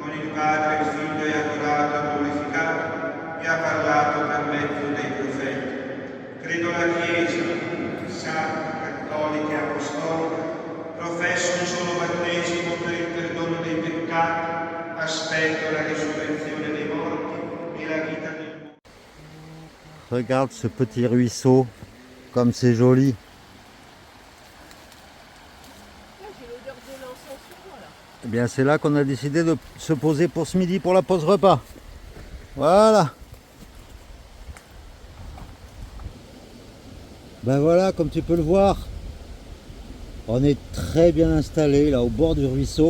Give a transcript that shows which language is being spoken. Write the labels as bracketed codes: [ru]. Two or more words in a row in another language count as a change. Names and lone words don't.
[it] Con il Padre e il Figlio è adorato e glorificato e ha parlato per mezzo dei profeti. Credo alla Chiesa, santa, cattolica e apostolica, professo un solo battesimo per il perdono dei peccati, aspetto la risurrezione dei morti e la vita del mondo. [fr] Regarde ce petit ruisseau, comme c'est joli. Là, j'ai l'odeur de l'encens sur moi, là. Eh bien, c'est là qu'on a décidé de se poser pour ce midi, pour la pause repas. Voilà. Ben voilà, comme tu peux le voir, on est très bien installé là au bord du ruisseau.